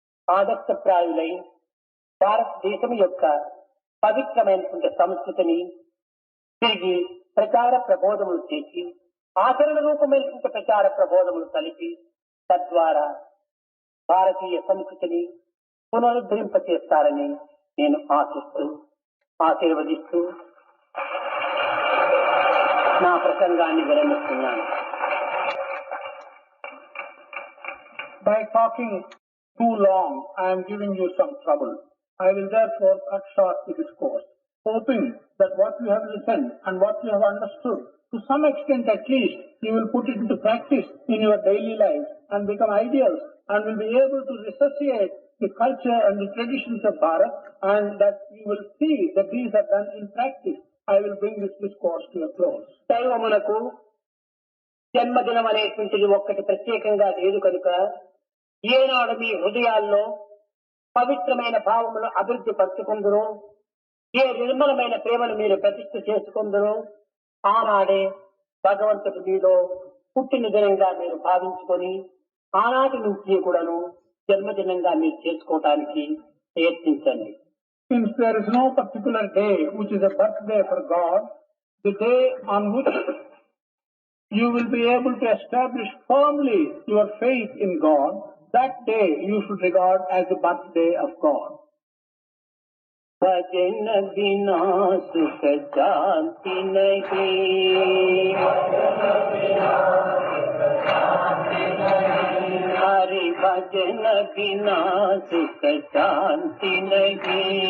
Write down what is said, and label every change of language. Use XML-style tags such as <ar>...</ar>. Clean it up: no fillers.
<te>ఆదర్శప్రాయులై భారతదేశం యొక్క పవిత్రమైనటువంటి సంస్కృతిని తిరిగి ప్రచార ప్రబోధములు చేసి ఆచరణ రూపమైనటువంటి ప్రచార ప్రబోధములు కలిపి తద్వారా భారతీయ సంస్కృతిని పునరుద్ధరింపచేస్తారని నేను ఆశీర్వదిస్తూ నా ప్రసంగాన్ని విరమిస్తున్నాను.</te> <en>By talking too long, I am giving you some trouble. I will therefore cut short the discourse, hoping that what you have listened and what you have understood, to some extent at least, you will put it into practice in your daily life and become ideals and will be able to resuscitate the culture and the traditions of Bharat, and that you will see that these are done in practice. I will bring this discourse to a close.</en> <te>దైవమునకు జన్మదినం అనేటువంటిది ఒక్కటి ప్రత్యేకంగా లేదు కనుక ఏనాడు మీ హృదయాల్లో పవిత్రమైన భావములు అభివృద్ధి పరచుకుందరో, ఏ నిర్మలమైన ప్రేమను మీరు ప్రతిష్ఠ చేసుకుందరో ఆనాడే భగవంతుడి మీలో పుట్టిన దినంగా మీరు భావించుకొని ఆనాటి నుంచి కూడాను జన్మదినంగా మీరు చేసుకోవటానికి ప్రయత్నించండి.</te> <en>Since there is no particular day which is a birthday for God, the day on which you will be able to establish firmly your faith in God, that day you should regard as the birthday of God.</en> <hi>भजन बिना सुख शांति नहीं, हरि भजन बिना सुख शांति नहीं,</hi>